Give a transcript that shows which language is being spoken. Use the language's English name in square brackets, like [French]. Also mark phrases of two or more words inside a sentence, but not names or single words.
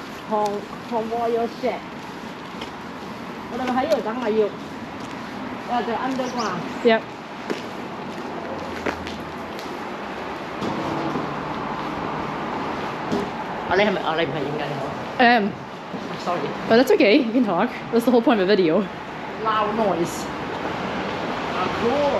[English] convoy shed。 [Cantonese] 我哋咪喺呢度等咪要，就 underground。Yep。你係咪你唔係影緊我 ？Sorry. [English] But that's okay. You can talk. That's the whole point of a video. Loud noise. Oh, cool.